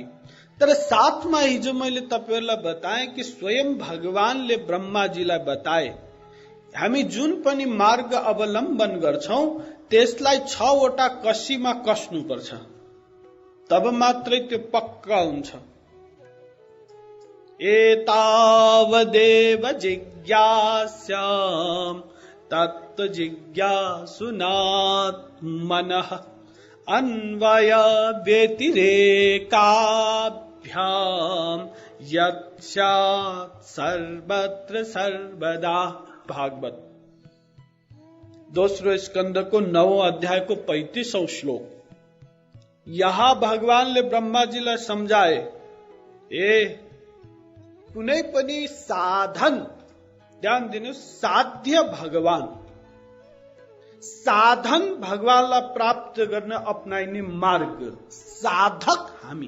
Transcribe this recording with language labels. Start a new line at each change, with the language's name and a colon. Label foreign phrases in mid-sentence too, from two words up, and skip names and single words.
Nepali: तर साथमा हिजो मैले तपाईहरुलाई बताएँ कि स्वयं भगवानले ब्रह्माजीलाई बताए हामी जुन पनि मार्ग अवलम्बन गर्छौं त्यसलाई 6 वटा कसीमा कस्नु पर्छ, तब मात्रै त्यो पक्का हुन्छ।
Sanskrit: एतावदेव जिज्ञास्याम तत्त्व जिज्ञासुनात्मनः अन्वय व्यतिरेकाभ्याम यत्स्यात् सर्वत्र सर्वदा।
Hindi: भागवत 2 स्कंद को 9 अध्याय को 35वां श्लोक।
Nepali: यहां भगवानले ब्रह्माजीलाई सम्झाए, कुनै पनि साधन, ध्यान दिनु, साध्य भगवान, साधन भगवानलाई प्राप्त गर्न अपनाइने मार्ग, साधक हामी।